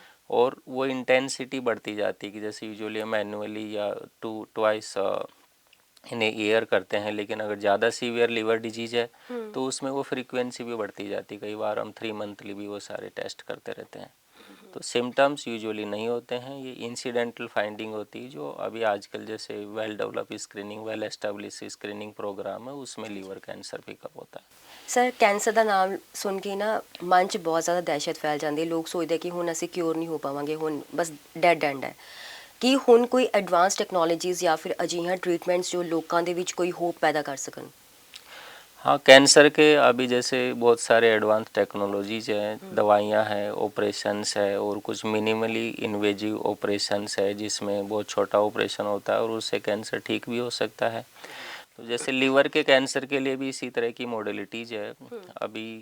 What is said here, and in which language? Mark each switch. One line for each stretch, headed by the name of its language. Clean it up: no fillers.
Hindi: और वो इंटेंसिटी बढ़ती जाती है कि जैसे यूजुअली हम एनुअली या ट्वाइस इन ईयर करते हैं, लेकिन अगर ज़्यादा सीवियर लीवर डिजीज है तो उसमें वो फ्रीक्वेंसी भी बढ़ती जाती है। कई बार हम 3 मंथली भी वो सारे टेस्ट करते रहते हैं। तो सिम्टम्स यूजुअली नहीं होते हैं, ये इंसिडेंटल फाइंडिंग होती है जो अभी आजकल जैसे well develop screening, well establish screening programme है उसमें लीवर कैंसर पिकअप होता है।
Punjabi: ਸਰ ਕੈਂਸਰ ਦਾ ਨਾਮ ਸੁਣ ਕੇ ਨਾ ਮਨ 'ਚ ਬਹੁਤ ਜ਼ਿਆਦਾ ਦਹਿਸ਼ਤ ਫੈਲ ਜਾਂਦੀ ਹੈ। ਲੋਕ ਸੋਚਦੇ ਕਿ ਹੁਣ ਅਸੀਂ ਕਿਉਰ ਨਹੀਂ ਹੋ ਪਾਵਾਂਗੇ, ਹੁਣ ਬਸ ਡੈਡ ਐਂਡ ਹੈ। ਕੀ ਹੁਣ ਕੋਈ ਐਡਵਾਂਸ ਟੈਕਨੋਲੋਜੀਜ਼ ਜਾਂ ਫਿਰ ਅਜਿਹੀਆਂ ਟਰੀਟਮੈਂਟਸ ਜੋ ਲੋਕਾਂ ਦੇ ਵਿੱਚ ਕੋਈ ਹੋਪ
Hindi: पैदा कर सकन? हाँ, कैंसर के अभी जैसे बहुत सारे एडवांस टेक्नोलॉजीज हैं, दवाइयाँ हैं, ऑपरेशंस है और कुछ मिनिमली इन्वेजिव ऑपरेशंस है जिसमें बहुत छोटा ऑपरेशन होता है और उससे कैंसर ठीक भी हो सकता है। तो जैसे लीवर के कैंसर के लिए भी इसी तरह की मॉडलिटीज़ है अभी।